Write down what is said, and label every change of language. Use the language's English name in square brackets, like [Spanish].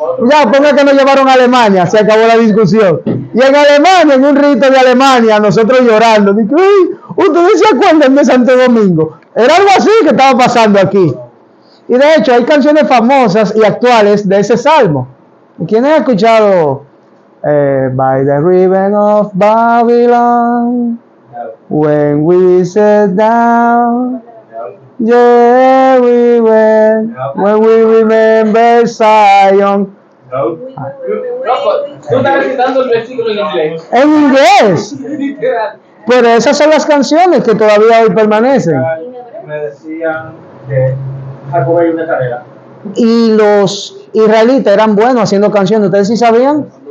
[Spanish] Ya, ponga que nos llevaron a Alemania, se acabó la discusión. Y en Alemania, en un rito de Alemania, nosotros llorando. Dice, ¿ustedes se acuerdan de Santo Domingo? Era algo así que estaba pasando aquí. Y de hecho, hay canciones famosas y actuales de ese salmo. ¿Quién ha escuchado? [English] By the river of Babylon, when we sat down, yeah, we went, when we remember Zion. [Spanish] Tú estás recitando el versículo en inglés. En inglés. Pero esas son las canciones que todavía hoy permanecen. Me decían que Jacob hay una carrera. Y los israelitas eran buenos haciendo canciones, ¿ustedes sí sabían?